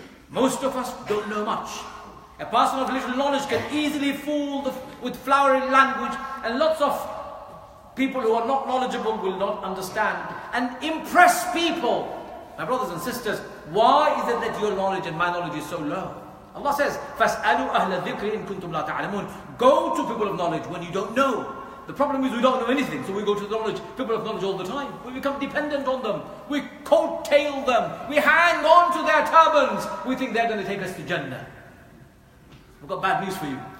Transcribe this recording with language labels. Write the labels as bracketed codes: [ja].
[en] Most of us don't know much. A person of little knowledge can easily fool with flowery language, and lots of people who are not knowledgeable will not understand and impress people. My brothers and sisters, why is it that your knowledge and my knowledge is so low? Allah says, [ar] فَاسْأَلُوا أَهْلَ الذِّكْرِ إِن كُنْتُمْ لَا تَعْلَمُونَ. [en] Go to people of knowledge when you don't know. The problem is we don't know anything, so we go to people of knowledge all the time. We become dependent on them. We coattail them. We hang on to their turbans. We think they're going to take us to Jannah. I've got bad news for you.